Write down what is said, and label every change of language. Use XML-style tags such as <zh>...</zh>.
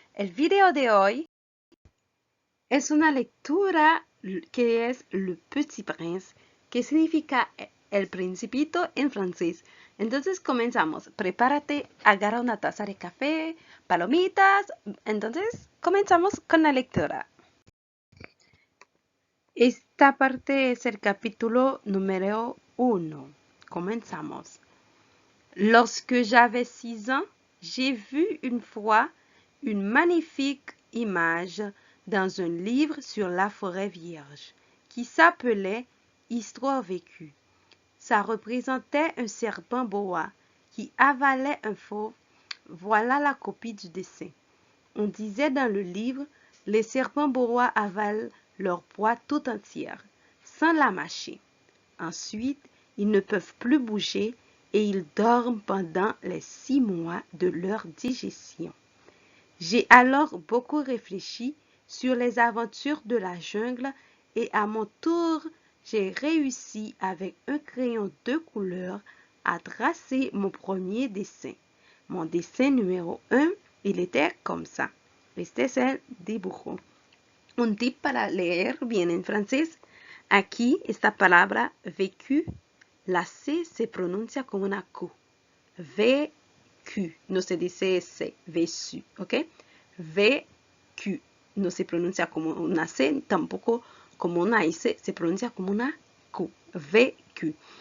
<es>El video de hoy es una lectura que es Le Petit Prince, que significa el principito en francés. Entonces comenzamos. Prepárate, agarra una taza de café, palomitas. Entonces comenzamos con la lectura. Esta parte es el capítulo número 1. Comenzamos.</es> <fr>Lorsque j'avais 6 ans, j'ai vu une fois une magnifique image dans un livre sur la forêt vierge qui s'appelait Histoire vécue. Ça représentait un serpent boa qui avalait un fauve. Voilà la copie du dessin. On disait dans le livre, les serpents boa avalent leur proie tout entière, sans la mâcher. Ensuite, ils ne peuvent plus bouger et ils dorment pendant les 6 mois de leur digestion. J'ai alors beaucoup réfléchi sur les aventures de la jungle et à mon tour, j'ai réussi avec un crayon de couleur à tracer mon premier dessin. Mon dessin numéro 1, il était comme ça.</fr> <es>Este es el dibujo. Un tip para leer bien en francés. Aquí esta palabra vécu, la C se pronuncia como una Q. Vécu, no se dice C, vécu, ¿ok? Vécu, no se pronuncia como una C, tampoco como una S, se pronuncia como una Q. Vécu.</es>